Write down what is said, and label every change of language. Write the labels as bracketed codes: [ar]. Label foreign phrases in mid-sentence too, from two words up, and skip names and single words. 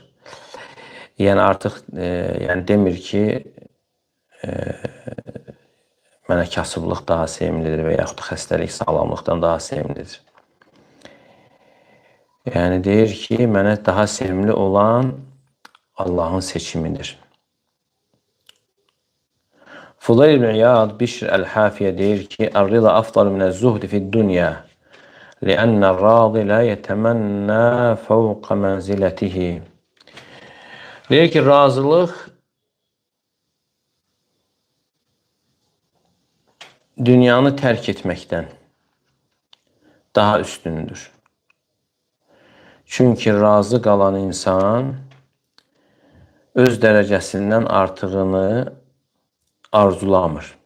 [az] Yəni artıq yəni demir ki, mənə kasıblıq daha sevimlidir və yaxud da xəstəlik sağlamlıqdan daha sevimlidir. Yəni deyir ki, mənə daha sevimli olan Allahın seçimidir. Fudayl ibn İyad Bişr Əl-Hafiyə deyir ki, [ar] "الرضا أفضل من الزهد في الدنيا لأن الراضي لا يتمنى فوق منزلته." [az] Deyir ki, razılıq dünyanı tərk etməkdən daha üstündür. Çünki razı qalan insan öz dərəcəsindən artığını arzulamır.